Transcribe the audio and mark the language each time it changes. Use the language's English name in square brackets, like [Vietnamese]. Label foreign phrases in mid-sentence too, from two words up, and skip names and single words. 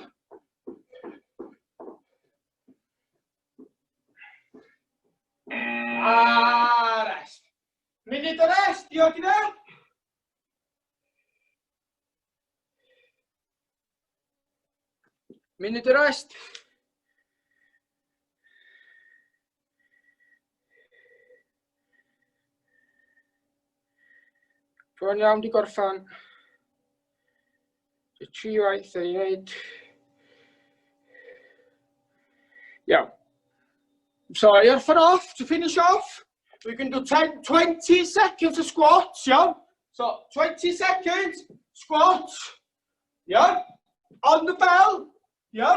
[English] Rest. Minute of rest, you okay there? Minute of rest. [Welsh] Bron iawn di gorffan. Y 3 waith ei wneud. [English] Yeah. So you're for off to finish off. We can do 20 seconds of squats, yeah? So 20 seconds, squats, yeah? On the bell, yeah?